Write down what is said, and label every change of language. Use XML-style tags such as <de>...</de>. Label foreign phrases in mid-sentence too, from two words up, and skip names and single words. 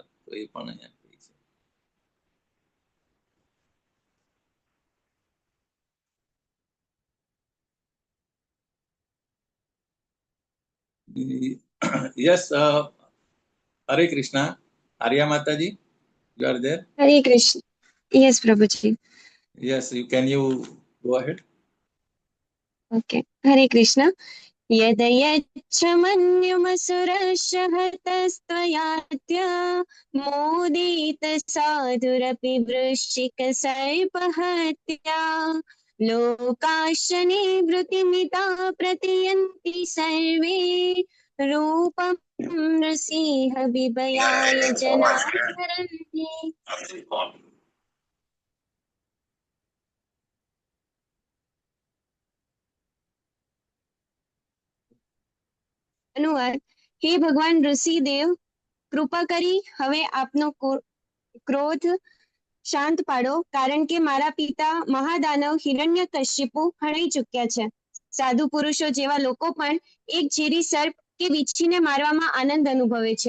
<gu>તો એ પણ અહીંયા Yes, Hare Krishna.</gu> <en>Arya Mataji, you are there? Hare Krishna. Yes, Prabhuji. Yes, can you go ahead? Okay. Hare Krishna.</en> <sa>यद यच्च मन्युमसुरस्य हतस्त्वयाद्य मोदित साधुरपि वृश्चिकसर्पहत्या लोकाश्च निवृत्तिमिता प्रतीयन्ति सर्वे रूपं नृसिंह बिभयाय जनाः स्मरन्ति।</sa> <gu>अनुवाद। હે ભગવાન ઋષિદેવ, કૃપા કરી હવે આપનો ક્રોધ શાંત પાડો, કારણ કે મારા પિતા મહાદાનવ હિરણ્યકશિપુ હણાઈ ચૂક્યા છે. સાધુ પુરુષો જેવા લોકો પણ એક ઝેરી સર્પ કે વીંછીને મારવામાં આનંદ અનુભવે છે.</gu>